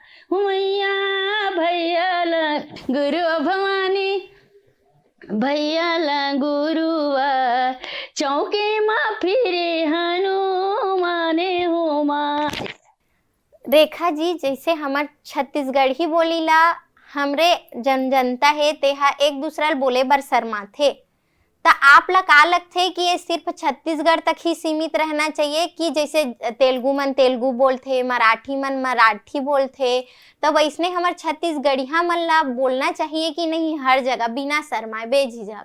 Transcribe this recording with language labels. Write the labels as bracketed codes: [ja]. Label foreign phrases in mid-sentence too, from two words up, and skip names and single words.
[hne] मैया भैया लंगुरु भवानी, भैया लंगुरु चौके माँ फिरे हनु मने हो माँ। रेखा जी, जैसे हमार छत्तीसगढ़ी बोलीला हमरे जनता है तेहा एक दूसरा बोले बर शर्माथे, तो आप ला का लगथे कि ये सिर्फ छत्तीसगढ़ तक ही सीमित रहना चाहिए कि जैसे तेलुगु मन तेलुगु बोलथे, मराठी मन मराठी बोलथे, तो वैसने हमार छत्तीसगढ़िया मन ला बोलना चाहिए कि नहीं हर जगह बिना शर्माए बेझिझक?